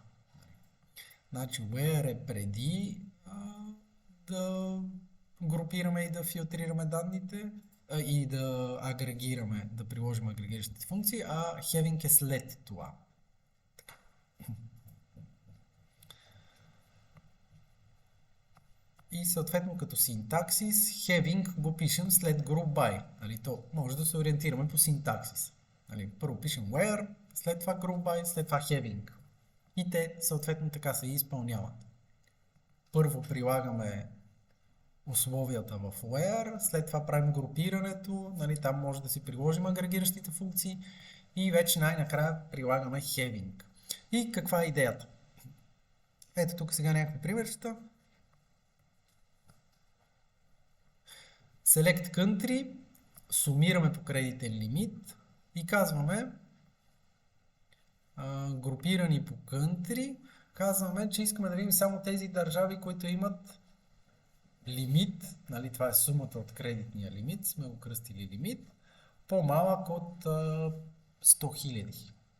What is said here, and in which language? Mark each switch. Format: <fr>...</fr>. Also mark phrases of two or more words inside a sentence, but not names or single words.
<bg>Значи where е преди да групираме и да филтрираме данните и да агрегираме, да приложим агрегиращите функции, а having е след това. И съответно като синтаксис, having го пишем след</bg> <en>group by.</en> <bg>Нали, то може да се ориентираме по синтаксис. Нали, първо пишем where, след това</bg> <en>group by,</en> <bg>след това having. И те съответно така се изпълняват. Първо прилагаме условията в where, след това правим групирането, нали, там може да си приложим агрегиращите функции и вече най-накрая прилагаме having. И каква е идеята? Ето тук сега някакви примерчета.</bg> <en>Select country,</en> <bg>сумираме по кредитен лимит и казваме групирани по country, казваме, че искаме да видим само тези държави, които имат лимит, нали, това е сумата от кредитния лимит, сме го кръстили лимит, по-малък от 100 000.</bg>